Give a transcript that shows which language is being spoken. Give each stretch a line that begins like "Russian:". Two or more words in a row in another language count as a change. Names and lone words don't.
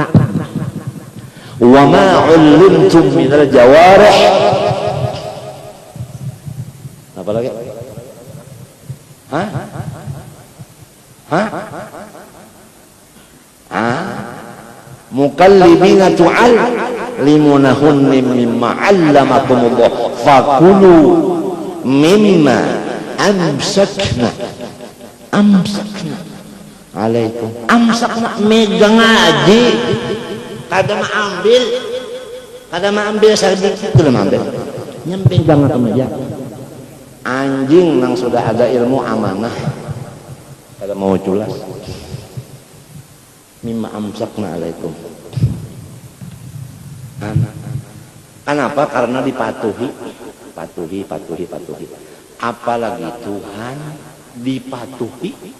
Arabic: وما علمتم من الجوارح.
Banjar: Apa lagi?
Arabic: مكلبين تعلمونهن مما علمكم الله فكلوا مما أمسكن عليكم.
Banjar: Amsakna megang aja. Kada ambil sedikit itu ambil. Nyemping banget aja. Anjing yang sudah ada ilmu amanah. Kada mau culas.
Arabic: مما أمسكن عليكم.
Banjar: Kenapa? Karena dipatuhi. Patuhi. Apalagi Tuhan dipatuhi.